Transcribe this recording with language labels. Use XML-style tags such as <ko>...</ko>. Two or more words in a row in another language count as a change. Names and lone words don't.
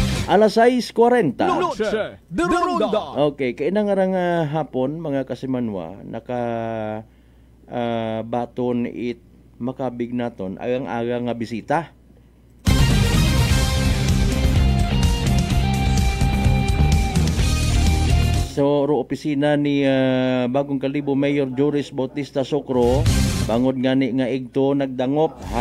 <akl>Alas 6:40. Noche de Ronda. Okay, kaya na nga hapon mga kasimanwa baton it makabig naton ang aga nga bisita. So, opisina ni Bagong Kalibo Mayor Joris Bautista Socro, bangod gani nga igto nagdangop ha.</akl>